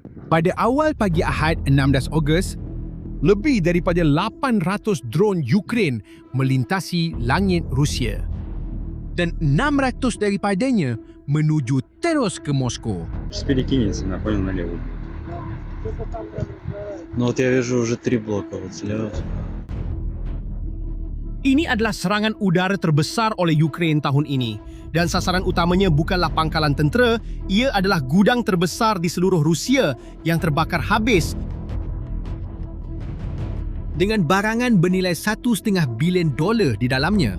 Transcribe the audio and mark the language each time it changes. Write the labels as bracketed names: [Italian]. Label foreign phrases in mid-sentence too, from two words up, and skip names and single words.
[Malay] Pada awal pagi Ahad 16 Ogos, lebih daripada 800 drone Ukraine melintasi langit Rusia. Dan 600 daripadanya menuju terus ke Moskow. [Russian] Перекинется, понял, налево. Ну вот я вижу уже 3 блока вот слева. [Malay] Ini adalah serangan udara terbesar oleh Ukraine tahun ini. Dan sasaran utamanya bukanlah pangkalan tentera, ia adalah gudang terbesar di seluruh Rusia yang terbakar habis. Dengan barangan bernilai $1.5 bilion di dalamnya.